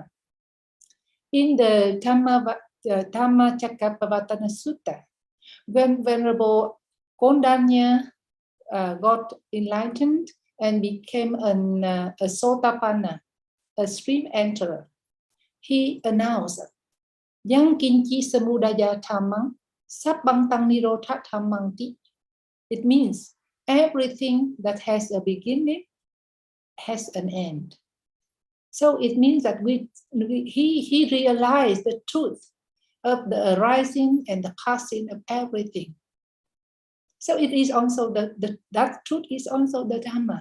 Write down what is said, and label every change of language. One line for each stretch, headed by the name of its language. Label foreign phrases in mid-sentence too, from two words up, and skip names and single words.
English: In the Dhamma Cakkappavattana Sutta, when Venerable Kondanya got enlightened and became a Sotapanna, a stream enterer, he announced,
Pali: Yang kinchi samudaya dhammang, sabbantang nirodha dhammang ti.
English: It means everything that has a beginning has an end. So it means that he realized the truth of the arising and the passing of everything. So it is also that truth is also the Dhamma.